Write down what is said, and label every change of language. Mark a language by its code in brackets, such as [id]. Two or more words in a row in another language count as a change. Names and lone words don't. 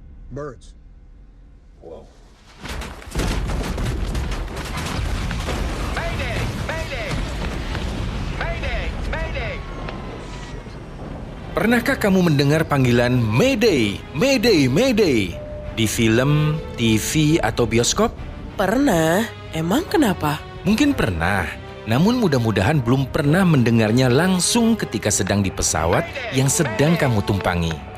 [en] Birds. Whoa. Mayday! Mayday! Mayday! Mayday! [id] Pernahkah kamu mendengar panggilan [en] Mayday, Mayday, Mayday [id] di film, TV, atau bioskop? Pernah. Emang kenapa? Mungkin pernah, namun mudah-mudahan belum pernah mendengarnya langsung ketika sedang di pesawat yang sedang kamu tumpangi.